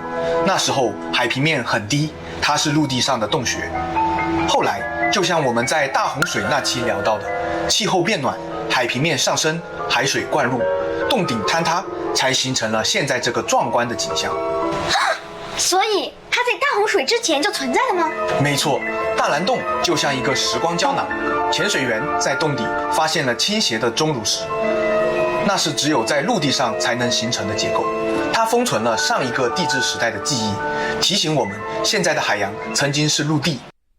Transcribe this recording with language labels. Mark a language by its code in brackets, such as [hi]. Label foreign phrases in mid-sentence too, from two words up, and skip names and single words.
[zh] 那時候海平面很低，它是陸地上的洞穴。後來，就像我們在大洪水那期聊到的，氣候變暖，海平面上升，海水灌入，洞頂坍塌，才形成了現在這個壯觀的景象。所以它在大洪水之前就存在了嗎？沒錯，大藍洞就像一個時光膠囊，潛水員在洞底發現了傾斜的鐘乳石，那是只有在陸地上才能形成的結構。它封存了上一個地質時代的記憶，提醒我們現在的海洋曾經是陸地。